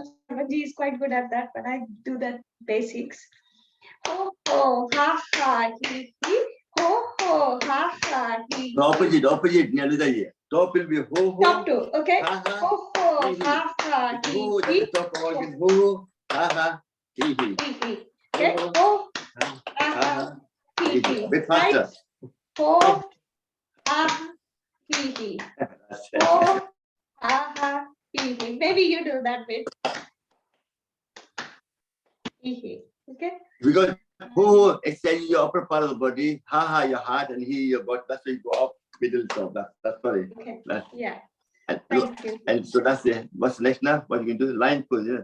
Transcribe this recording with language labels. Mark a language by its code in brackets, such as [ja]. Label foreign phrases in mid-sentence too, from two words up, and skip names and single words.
[en] Sarvanji is quite good at that, but I do the basics. Ho ho ha ha he he. Ho ho ha ha he. Opposite. Top will be ho ho. Top two, okay? Ha ha. Ho ho ha ha he Ho. he. That's the top organ. Ho ha ha. He. He he. Okay? Ho ha ha he he. Bit faster. Ho ha he he. Ho ha ha he he. Maybe you do that bit. He he. Okay? Because ho extends your upper part of the body, ha ha your heart, and he your butt. That's why you go up middle. So that's funny. Okay. That's, Yeah. and, Thank you. and so that's it. What's next now? What you can do? Line pose, yeah.